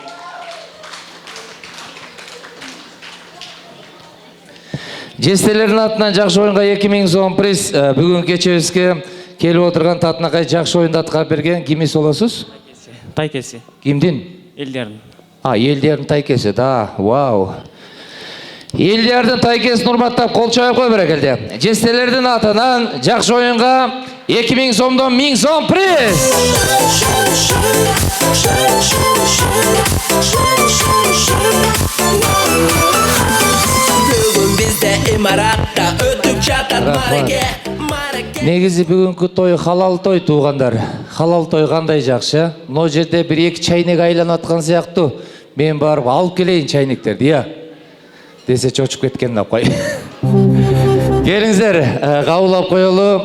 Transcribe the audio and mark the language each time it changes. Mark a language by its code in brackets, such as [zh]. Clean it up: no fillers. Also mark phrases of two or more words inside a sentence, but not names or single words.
[ky] Жестелердин атынан жакшы оюнга 2000 сом приз бүгүн кечебизге келип отурган татынакай жакшы оюнду аткарып берген. Кимис болосуз? Тайкеси. Кимдин? Элдердин. Элдердин тайкеси, да, вау. Элдердин тайкесин урматтап кол чаап кой берекелде. Жестелердин атынан жакшы оюнга 2000 сомдон 1000 сом приз. [kk] Бүгін бізде имаратта өтіп жатат мареке. [ky] Негизи бүгүнкү той халал той туугандар. Халал той кандай жакшы. Мына жерде 1-2 чайнек айланып аткан сыяктуу. Мен барып алып келейин чайнектерди, я. Десе чочуп кеткен апай. Келиңиздер, кабыл коелу.